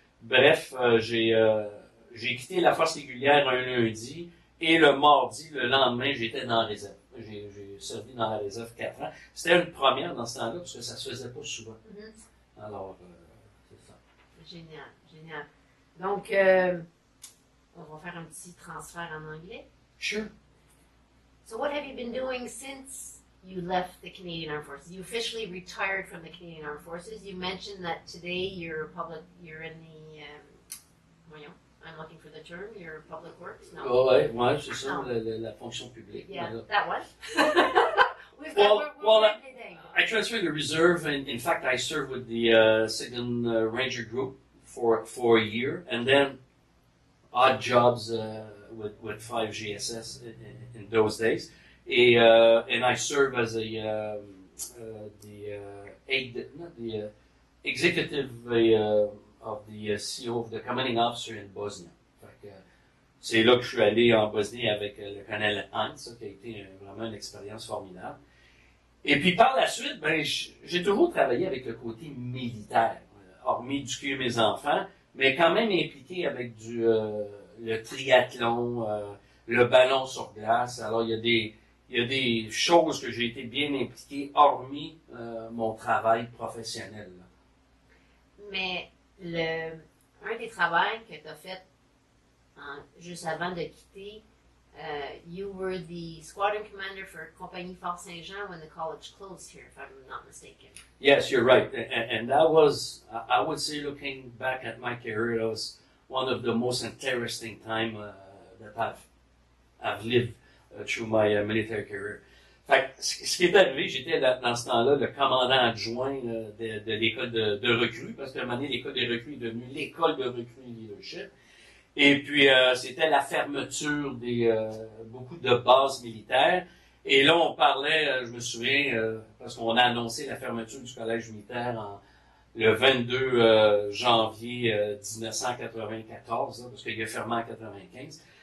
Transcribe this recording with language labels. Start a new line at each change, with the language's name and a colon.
French: Bref, j'ai quitté la force régulière un lundi, et le mardi, le lendemain, j'étais dans la réserve. J'ai servi dans la réserve 4 ans. C'était une première dans ce temps-là, parce que ça se faisait pas souvent. Mm-hmm. Alors, c'est ça. Génial, génial. Donc, on va faire un petit transfert en anglais.
English: Sure. So what have you been doing since you left the Canadian Armed Forces? You officially retired from the Canadian Armed Forces. You mentioned that today you're in the, voyons, I'm looking for the term, you're public works? No.
French: Ouais, c'est ça, la fonction publique.
English: Yeah,
French: voilà.
English: that one. I transferred the reserve, and in fact, I served with the 2nd Ranger Group for a year, and then odd jobs with 5GSS in those days. And I serve as the executive of the CEO of the commanding officer in Bosnia.
French: C'est là que je suis allé en Bosnie avec le colonel Hans, ça, qui a été vraiment une expérience formidable. Et puis par la suite, ben, j'ai toujours travaillé avec le côté militaire, hormis éduquer mes enfants, mais quand même impliqué avec le triathlon, le ballon sur glace. Alors il y a des choses que j'ai été bien impliqué, hormis mon travail professionnel. Là. Mais un des travails que tu as fait juste avant de quitter,
English: you were the squadron commander for Compagnie Fort Saint-Jean when the college closed here, if I'm not mistaken. Yes, you're right. And that was, I would say, looking back at my career, that was one of the most interesting time that I've lived through my military career.
French: Fait que, ce qui est arrivé, j'étais dans ce temps-là le commandant adjoint de l'école de recrues, parce qu'à un moment donné, l'école des recrues est devenue l'école de recrues leadership. Et puis, c'était la fermeture beaucoup de bases militaires. Et là, on parlait, je me souviens, parce qu'on a annoncé la fermeture du collège militaire le 22 janvier 1994, parce qu'il a fermé en 95.